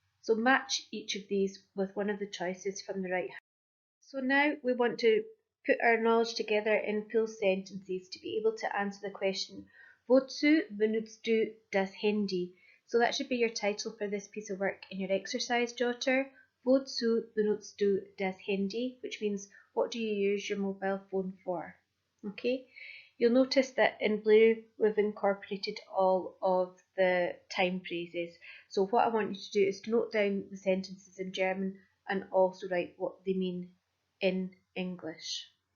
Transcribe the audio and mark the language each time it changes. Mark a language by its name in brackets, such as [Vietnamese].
[English] So match each of these with one of the choices from the right hand. So now we want to put our knowledge together in full sentences to be able to answer the question, [German] wozu benutzt du das Handy? [English] So that should be your title for this piece of work in your exercise jotter. [German] Wozu benutzt du das Handy? [English] Which means, what do you use your mobile phone for? Okay. You'll notice that in blue we've incorporated all of the time phrases. So what I want you to do is to note down the sentences in German and also write what they mean in English.